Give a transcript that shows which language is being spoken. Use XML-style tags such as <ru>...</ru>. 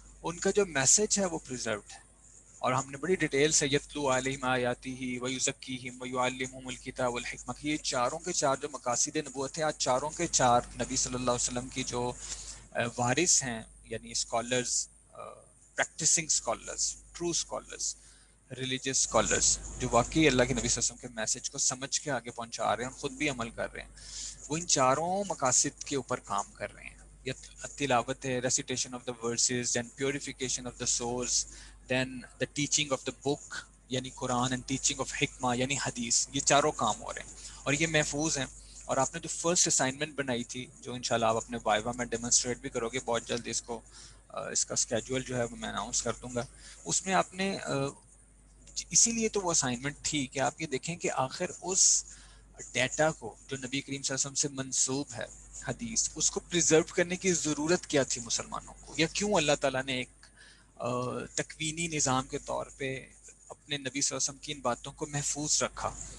<ur>ان کا جو میسج ہے وہ پریزروڈ ہے، اور ہم نے بڑی ڈیٹیل سے</ur> <ar>یتلو علیہم آیاتہ ویزکیہم ویعلمہم الکتاب والحکمہ،</ar> <ur>یہ چاروں کے چار جو مقاصد نبوت ہیں، آج چاروں کے چار نبی صلی اللہ علیہ وسلم کی جو وارث ہیں، یعنی scholars, practising scholars, true scholars, religious scholars, جو واقعی اللہ کے نبی صلی اللہ علیہ وسلم کے میسج کو سمجھ کے آگے پہنچا رہے ہیں اور خود بھی عمل کر رہے ہیں، وہ ان چاروں مقاصد کے اوپر کام کر رہے ہیں. تلاوت ہے،</ur> <en>Recitation of the verses, then purification of the source, then the teaching of the book یعنی Quran, and teaching of حکمہ یعنی حدیث.</en> <ur>یہ چاروں کام ہو رہے ہیں اور یہ محفوظ ہیں. اور آپ نے جو فرسٹ اسائنمنٹ بنائی تھی، جو انشاءاللہ آپ اپنے وائوا میں ڈیمونسٹریٹ بھی کرو گے بہت جلد، اس کو اس کا اسکیجول جو ہے وہ میں اناؤنس کر دوں گا، اس میں آپ نے اسی لیے تو وہ اسائنمنٹ تھی کہ آپ یہ دیکھیں کہ آخر اس ڈیٹا کو جو نبی کریم صلی اللہ علیہ وسلم سے منسوب ہے، حدیث، اس کو پریزرو کرنے کی ضرورت کیا تھی مسلمانوں کو، یا کیوں اللہ تعالیٰ نے ایک تکوینی نظام کے طور پہ اپنے نبی صلی اللہ علیہ وسلم کی ان باتوں کو محفوظ رکھا.</ur>